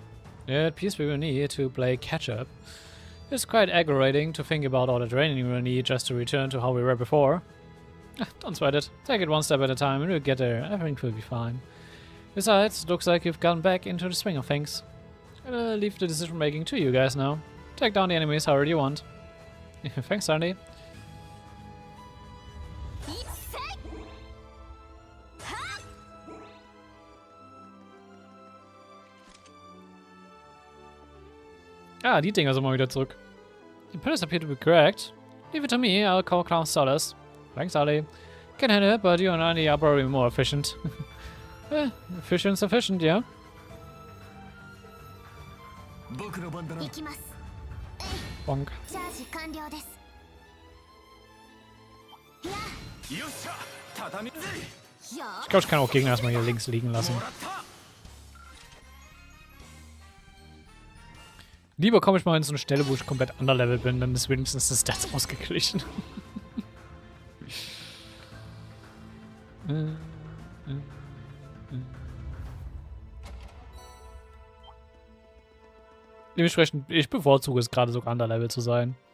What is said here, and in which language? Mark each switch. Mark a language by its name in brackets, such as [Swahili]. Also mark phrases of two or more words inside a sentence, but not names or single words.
[English] Yeah, a piece we will need to play catch up. It's quite aggravating to think about all the training we will need just to return to how we were before. Don't sweat it. Take it one step at a time and we'll get there. Everything will be fine. Besides, it looks like you've gotten back into the swing of things. I'll leave the decision making to you guys now. Take down the enemies however you want. Thanks, Sandy. [German] Ah, die Dinger sind mal wieder zurück. [English] The pillars appear to be correct. Leave it to me, I'll call Clown Solace. Thanks, Ali. Can handle it, but you and I are probably more efficient. Efficient, sufficient, yeah. [Japanese] 僕の番だな。行きます。 [English] Bonk. [Japanese] チャージ完了です。いや、よっしゃ畳ぜ。いや [German] Ich glaube, ich kann auch Gegner erstmal hier links liegen lassen. [Japanese] もらった。 [German] Lieber komme ich mal in so eine Stelle, wo ich komplett underlevel bin, dann ist wenigstens das Stats ausgeglichen. Dementsprechend, ich bevorzuge es gerade sogar underlevel zu sein.